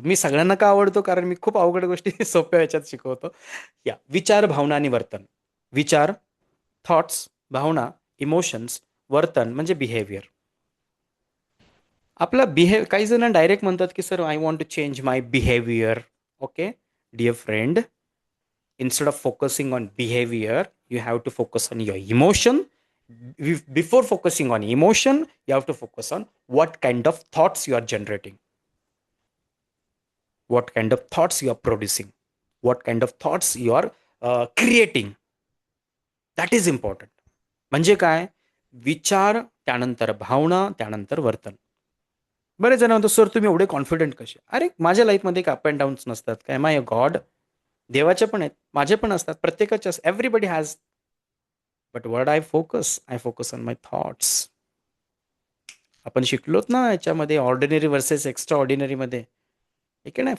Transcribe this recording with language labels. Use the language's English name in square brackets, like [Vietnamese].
[Marathi] मी सगळ्यांना का आवडतो? कारण मी खूप अवघड गोष्टी सोप्या ह्याच्यात शिकवतो. विचार, भावना आणि वर्तन. विचार, थॉट्स, भावना, इमोशन्स, वर्तन म्हणजे बिहेवियर. आपला काही जण डायरेक्ट म्हणतात की sir [English] I want to change my behaviour. Okay dear friend, instead of focusing on behavior, you have to focus on your emotion. Before focusing on emotion, you have to focus on what kind of thoughts you are generating, what kind of thoughts you are producing, what kind of thoughts you are creating. That is important. [Marathi] म्हणजे काय? विचार, त्यानंतर भावना, त्यानंतर वर्तन. बरेच जण म्हणतो sir तुम्ही एवढे कॉन्फिडंट कसे? अरे माझ्या लाईफमध्ये एक अप अँड डाऊन्स नसतात काय? माय गॉड, देवाचे पण आहेत, माझे पण असतात, प्रत्येकाचे असतात. [English] Everybody has. But word I focus on my thoughts. [Marathi] आपण शिकलोत ना याच्यामध्ये ऑर्डिनरी वर्सेस एक्स्ट्रा ऑर्डिनरीमध्ये, ठीक आहे ना?